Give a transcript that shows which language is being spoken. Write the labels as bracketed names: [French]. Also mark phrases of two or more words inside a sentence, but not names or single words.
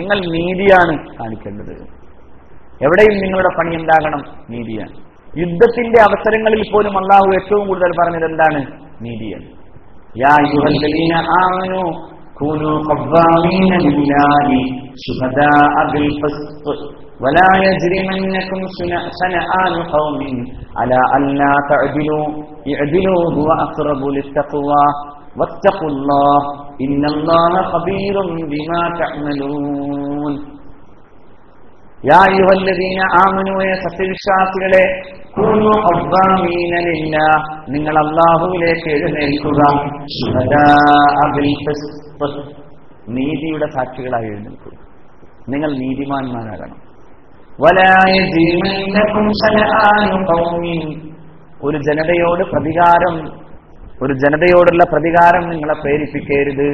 [Malayalam] നിങ്ങൾ നീതിയാണ് കാണിക്കേണ്ടത്. എവിടെയും നിങ്ങളുടെ പണി എന്താകണം? നീതിയാണ്. യുദ്ധത്തിന്റെ അവസരങ്ങളിൽ പോലും അള്ളാഹു ഏറ്റവും കൂടുതൽ പറഞ്ഞത് എന്താണ്? [Arabic] നീതിയാണ്. يا أيها الذين آمنوا كونوا قوامين لله شهداء بالقسط ولا يجرمنكم شنآن قوم على ألا تعدلوا اعدلوا هو أقرب للتقوى واتقوا الله إن الله خبير بما تعملون. يا أيها الذين آمنوا يا [Malayalam] സത്യവിശ്വാസികളെ, [Arabic] كونوا قوامين لله, [Malayalam] നിങ്ങൾ അല്ലാഹുവിലേക്ക് എഴുന്നേൽക്കുക. [Arabic] شهداء بالقسط, [Malayalam] നീതിയുടെ സാക്ഷികളായി എഴുന്നേൽക്കുക. നിങ്ങൾ നീതിമാന്മാരാകണം. [Arabic] ولا يجرمنكم شنآن قوم, [Malayalam] ഒരു ജനതയോടുള്ള പ്രതികാരം നിങ്ങളെ പ്രേരിപ്പിക്കരുത്.